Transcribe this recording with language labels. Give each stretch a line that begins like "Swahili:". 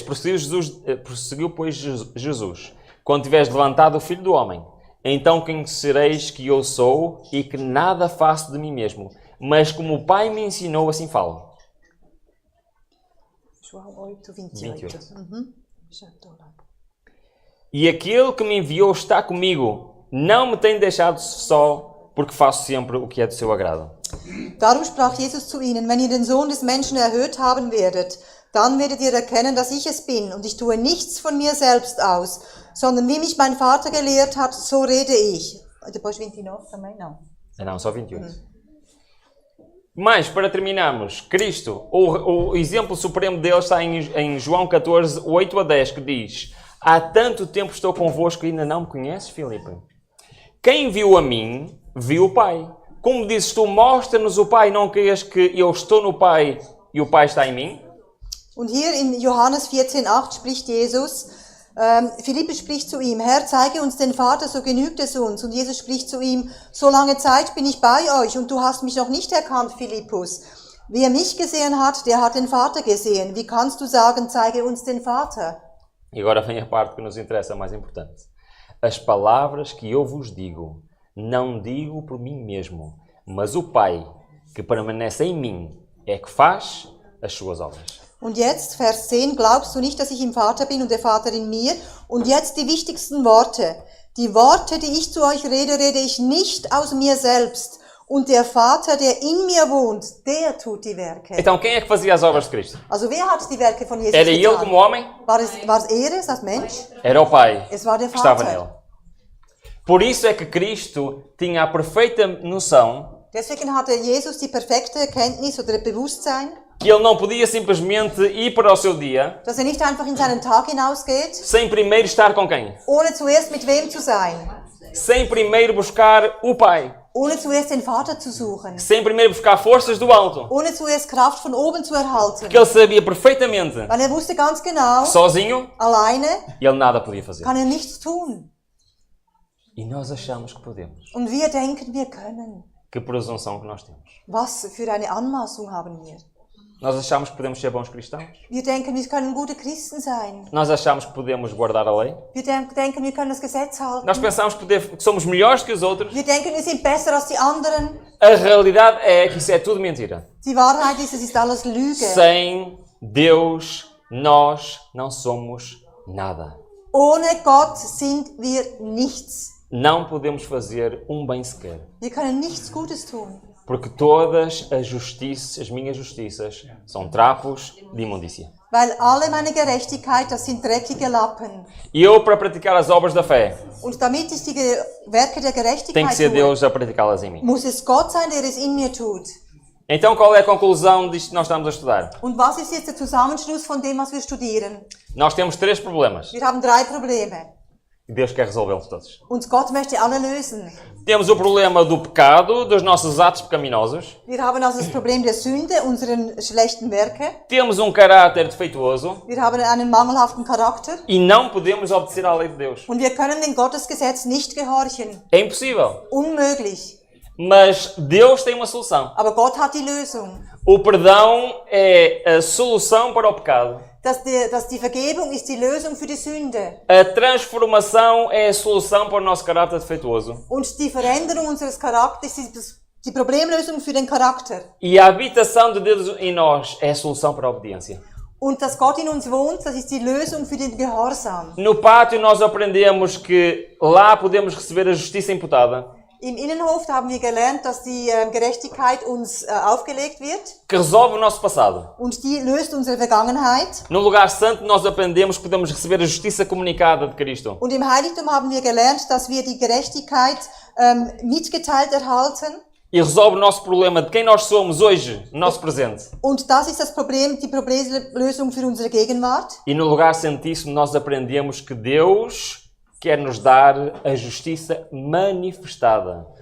Portuguese: Prosseguiu, pois, Jesus, quando tiveres levantado o Filho do Homem, então conhecereis que eu sou e que nada faço de mim mesmo, mas como o Pai me ensinou, assim falo. João 8:28. E aquele que me enviou está comigo, não me tem deixado só, porque faço sempre o que é do seu agrado.
German: Darum sprach Jesus zu ihnen, wenn ihr den Sohn des Menschen erhöht haben werdet, dann werdet ihr erkennen, dass ich es bin, und ich tue nichts von mir selbst aus, sondern wie mich mein Vater gelehrt hat, so rede ich.
Portuguese: Depois 29 também não. Não, só 28. Mas, para terminarmos, Cristo, o exemplo supremo dele está em João 14, 8 a 10, que diz: Há tanto tempo estou convosco e ainda não me conheces, Filipe? Quem viu a mim, viu o Pai. Como dizes tu, mostra-nos o Pai, não queiras que eu estou no Pai e o Pai está em mim?
German: Und hier in Johannes 14,8 spricht Jesus, Philippus spricht zu ihm, Herr, zeige uns den Vater, so genügt es uns. Und Jesus spricht zu ihm, so lange Zeit bin ich bei euch und du hast mich noch nicht erkannt, Philippus. Wer mich gesehen hat, der hat den Vater gesehen. Wie kannst du sagen, zeige uns den Vater?
Portuguese: E agora vem a parte que nos interessa, a mais importante. As palavras que eu vos digo, não digo por mim mesmo, mas o Pai, que permanece em mim, é que faz as suas obras.
German: Und jetzt, Vers 10, glaubst du nicht, dass ich im Vater bin und der Vater in mir? Und jetzt die wichtigsten Worte. Die Worte, die ich zu euch rede, rede ich nicht aus mir selbst. Und der Vater, der in mir wohnt, der tut die Werke.
Portuguese: Então, quem é que fazia as obras de Cristo?
German: Also wer hat die Werke von Jesus
Portuguese: Era ele
German: getan?
Portuguese: como homem?
German: War es er, das Mensch?
Portuguese: Era o Pai
German: Es war der
Portuguese: que estava
German: Vater.
Portuguese: nele. Por isso é que Cristo tinha a perfeita noção
German: Deswegen hatte Jesus die perfekte Erkenntnis oder Bewusstsein,
Portuguese: que ele não podia simplesmente ir para o seu dia
German: dass nicht einfach in seinen Tag hinausgeht,
Portuguese: sem primeiro estar com quem?
German: ohne zuerst mit wem zu sein,
Portuguese: Sem primeiro buscar o Pai.
German: ohne zuerst den Vater zu suchen,
Portuguese: Sem primeiro buscar forças do alto.
German: ohne zuerst Kraft von oben zu erhalten.
Portuguese: Porque ele sabia perfeitamente
German: Weil wusste ganz genau,
Portuguese: que sozinho
German: alleine
Portuguese: ele nada podia fazer.
German: kann nichts tun.
Portuguese: E nós achamos que podemos.
German: Und wir denken, wir können.
Portuguese: Que presunção que nós temos.
German: Was für eine Anmaßung haben wir?
Portuguese: Nós achamos que podemos ser bons cristãos.
German: Wir denken, wir können gute Christen sein.
Portuguese: Nós achamos que podemos guardar a lei.
German: Wir denken, wir können das Gesetz halten.
Portuguese: Nós pensamos que somos melhores que os outros.
German: Wir denken, wir sind besser als die anderen.
Portuguese: A realidade é que isso é tudo mentira.
German: Die Wahrheit ist, es ist alles Lüge.
Portuguese: Sem Deus, nós não somos nada.
German: Ohne Gott sind wir nichts.
Portuguese: Não podemos fazer um bem sequer.
German: Wir können nichts Gutes tun.
Portuguese: Porque todas as minhas justiças, são trapos de imundícia.
German: Weil alle meine Gerechtigkeit, das sind dreckige Lappen.
Portuguese: E eu, para praticar as obras da fé,
German: Und damit ich die Werke der
Portuguese: tem que
German: Gerechtigkeit
Portuguese: ser
German: tue,
Portuguese: Deus a praticá-las em mim.
German: muss es Gott sein, der es in mir tut.
Portuguese: Então, qual é a conclusão disto que nós estamos a estudar?
German: Und was ist jetzt der Zusammenschluss von dem, was wir studieren?
Portuguese: Nós temos 3 problemas.
German: Wir haben 3 Probleme.
Portuguese: E Deus quer resolvê-los todos.
German: Und Gott möchte alle lösen.
Portuguese: Temos o problema do pecado, dos nossos atos pecaminosos.
German: Wir haben also das Problem der Sünde, unseren schlechten Werke.
Portuguese: Temos um caráter defeituoso.
German: Wir haben einen mangelhaften Charakter.
Portuguese: E não podemos obedecer à lei de Deus.
German: Und wir können dem Gottesgesetz nicht gehorchen.
Portuguese: É impossível.
German: Unmöglich.
Portuguese: Mas Deus tem uma solução.
German: Aber Gott hat die Lösung.
Portuguese: O perdão é a solução para o pecado.
German: Dass die Vergebung ist die Lösung für die Sünde.
Portuguese: A transformação é a solução para o nosso caráter defeituoso.
German: Und die Veränderung unseres Charakters ist die Problemlösung für den Charakter.
Portuguese: E a habitação de Deus em nós é a solução para a obediência.
German: Und dass Gott in uns wohnt, das ist die Lösung für den Gehorsam.
Portuguese: No pátio nós aprendemos que lá podemos receber a justiça imputada.
German: Im Innenhof haben wir gelernt, dass die Gerechtigkeit uns aufgelegt wird.
Portuguese: Que resolve o nosso passado.
German: Und die löst unsere Vergangenheit.
Portuguese: No lugar santo nós aprendemos que podemos receber a justiça comunicada de Cristo.
German: Und im Heiligtum haben wir gelernt, dass wir die Gerechtigkeit mitgeteilt erhalten.
Portuguese: E resolve o nosso problema de quem nós somos hoje, no nosso presente.
German: Und das ist das Problem, die Problemlösung für unsere Gegenwart.
Portuguese: E no lugar santíssimo nós aprendemos que Deus quer nos dar a justiça manifestada.